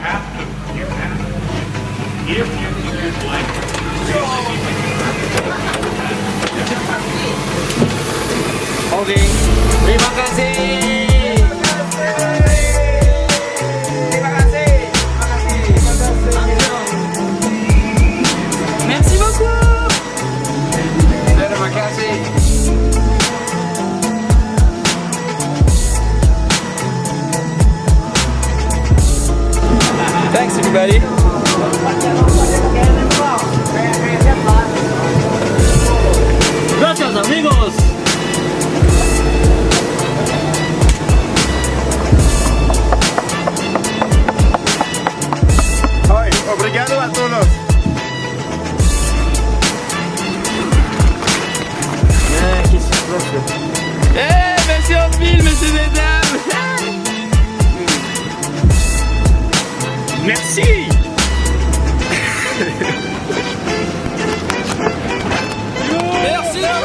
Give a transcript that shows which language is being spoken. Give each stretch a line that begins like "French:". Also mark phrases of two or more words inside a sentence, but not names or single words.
Indonesian: Oke, terima kasih.
French: Merci beaucoup.
Indonesian: Terima kasih.
English: Thanks everybody.
Spanish: Gracias amigos.
Portuguese: Obrigado a todos.
French: Merci au film, messieurs et dames. Merci. Merci.